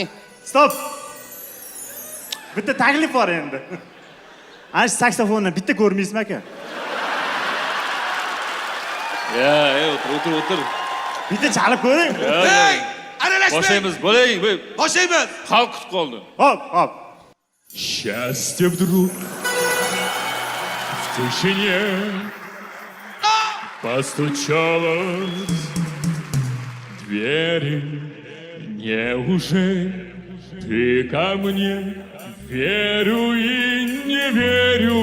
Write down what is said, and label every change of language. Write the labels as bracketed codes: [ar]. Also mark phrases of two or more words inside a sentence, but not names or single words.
[uz] Stop. Bitta taklif bor endi. Ana shu saksofonni bitta ko'rmaysizmi aka? Ya, o'tir. Bitta chalib ko'ring. Hey! Aralashmang. Boshlaymiz, bo'ling. Boshlaymiz. Xalq kutib qoldi. Hop. [ru] Счастье вдруг в тишине постучалось в двери. Неужели ты ко мне? Верю и не верю.